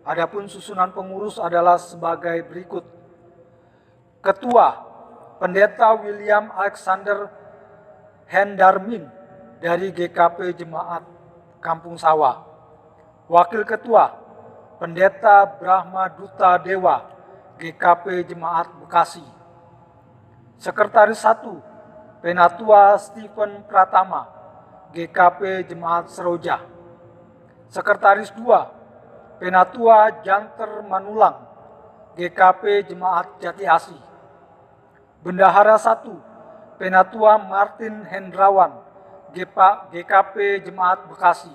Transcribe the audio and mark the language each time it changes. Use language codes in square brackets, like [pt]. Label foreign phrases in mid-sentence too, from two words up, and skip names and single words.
[id] Adapun susunan pengurus adalah sebagai berikut. Ketua, Pendeta William Alexander Hendarmin dari GKP Jemaat Kampung Sawah. Wakil Ketua, Pendeta Brahma Duta Dewa, GKP Jemaat Bekasi. Sekretaris 1, Penatua Stephen Pratama, GKP Jemaat Seroja. Sekretaris 2, Penatua Janter Manulang, GKP Jemaat Jati Asih. Bendahara 1, Penatua Martin Hendrawan, GKP Jemaat Bekasi.